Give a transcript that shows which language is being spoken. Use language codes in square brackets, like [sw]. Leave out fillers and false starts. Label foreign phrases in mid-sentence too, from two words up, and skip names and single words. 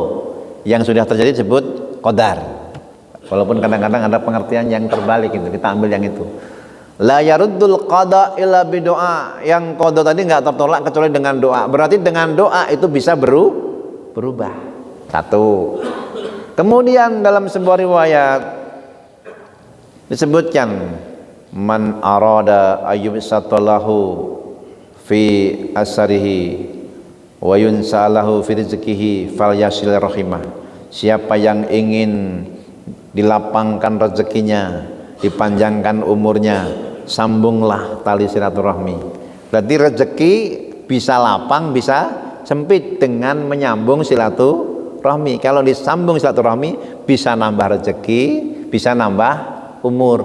[id] Yang sudah terjadi disebut qadar. Walaupun kadang-kadang ada pengertian yang terbalik itu, kita ambil yang itu. [ar] لا يرد القضاء إلا بالدعاء. [id] Yang qada tadi enggak tertolak kecuali dengan doa. Berarti dengan doa itu bisa berubah. Satu. Kemudian dalam sebuah riwayat disebutkan [ar] من أراد أن يبسط له في أثره وينسأ له في رزقه فليصل رحمه. [id] Siapa yang ingin dilapangkan rezekinya, dipanjangkan umurnya, sambunglah tali silaturahmi. Berarti rezeki bisa lapang, bisa sempit dengan menyambung silaturahmi. Kalau disambung silaturahmi bisa nambah rezeki, bisa nambah umur.